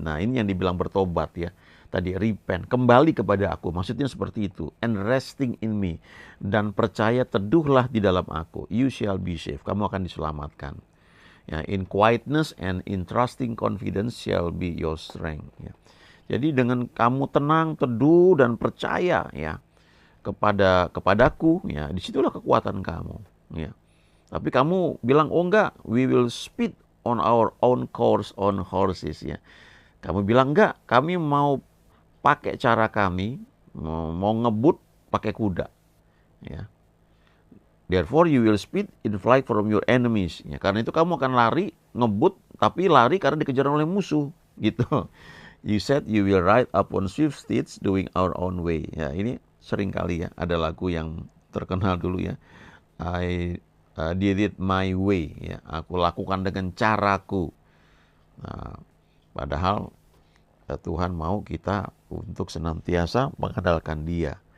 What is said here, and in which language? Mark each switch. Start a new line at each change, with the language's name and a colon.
Indonesian: Nah ini yang dibilang bertobat ya. Tadi repent, kembali kepada aku. Maksudnya seperti itu.
English: And resting in me.
Indonesian: Dan percaya teduhlah di dalam aku.
English: You shall be saved.
Indonesian: Kamu akan diselamatkan.
English: Ya, in quietness and in trusting confidence shall be your strength.
Indonesian: Ya. Jadi dengan kamu tenang, teduh dan percaya ya kepadaku, ya disitulah kekuatan kamu.
English: Ya.
Indonesian: Tapi kamu bilang, oh enggak,
English: we will speed on our own course on horses. Ya.
Indonesian: Kamu bilang enggak, kami mau pakai cara kami, mau ngebut pakai kuda. Ya.
English: Therefore you will speed in flight from your enemies.
Indonesian: Ya, karena itu kamu akan lari, ngebut, tapi lari karena dikejar oleh musuh. Gitu.
English: You said you will ride upon swift steeds doing our own way.
Indonesian: Ya, ini sering kali ya, ada lagu yang terkenal dulu ya.
English: I did it my way.
Indonesian: Ya, aku lakukan dengan caraku. Nah, padahal Tuhan mau kita untuk senantiasa mengandalkan Dia.